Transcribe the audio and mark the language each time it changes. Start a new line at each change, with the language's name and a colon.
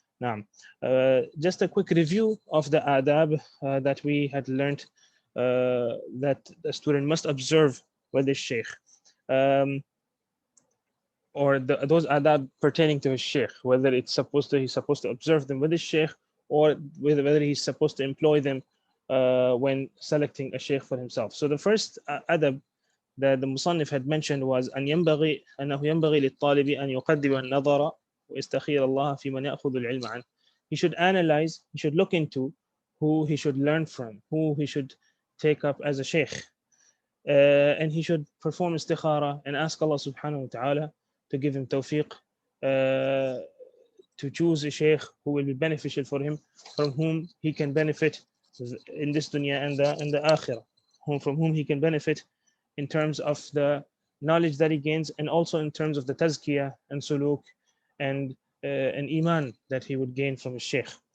English: Now, just a quick review of the adab that we had learned that the student must observe with his shaykh, or those adab pertaining to his shaykh, whether he's supposed to observe them with his shaykh, or whether he's supposed to employ them when selecting a shaykh for himself. So the first adab that the Musannif had mentioned was
Arabic: أنه ينبغي للطالب أن يقدم النظر ويستخير الله في من يأخذ العلم عنه.
English: He should analyze, he should look into who he should learn from, who he should take up as a shaykh, and he should perform istikhara and ask Allah subhanahu wa ta'ala to give him tawfiq to choose a shaykh who will be beneficial for him, from whom he can benefit in this dunya and the akhirah, from whom he can benefit in terms of the knowledge that he gains, and also in terms of the tazkiyah and suluk and iman that he would gain from his shaykh.